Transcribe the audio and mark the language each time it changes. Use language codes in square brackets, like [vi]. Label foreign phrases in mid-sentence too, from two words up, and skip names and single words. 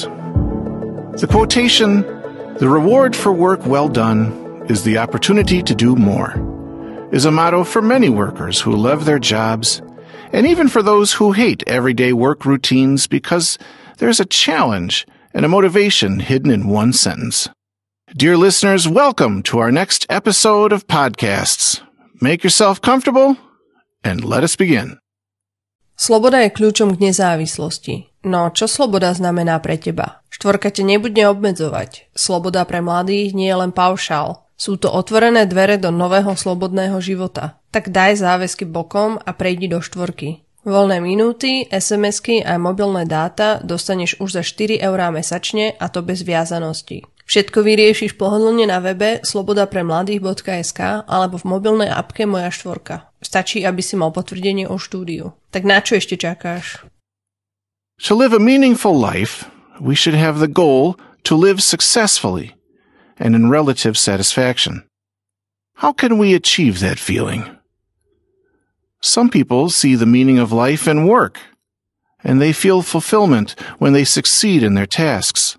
[en] The quotation, "The reward for work well done is the opportunity to do more," is a motto for many workers who love their jobs, and even for those who hate everyday work routines because there's a challenge and a motivation hidden in one sentence. Dear listeners, welcome to our next episode of podcasts. Make yourself comfortable and let us begin. [sk] Sloboda je kľúčom k nezávislosti. No, čo sloboda znamená pre teba? Štvorka ťa nebude obmedzovať. Sloboda pre mladých nie je len paušál. Sú to otvorené dvere do nového slobodného života. Tak daj záväzky bokom a prejdi do štvorky. Voľné minúty, SMS-ky a mobilné dáta dostaneš už za 4 eurá mesačne, a to bez viazanosti. Všetko vyriešiš pohodlne na webe slobodapremladých.sk alebo v mobilnej apke Moja štvorka. Stačí, aby si mal potvrdenie o štúdiu. Tak na čo ešte čakáš? [en] To live a meaningful life, we should have the goal to live successfully and in relative satisfaction. How can we achieve that feeling? Some people see the meaning of life in work, and they feel fulfillment when they succeed in their tasks.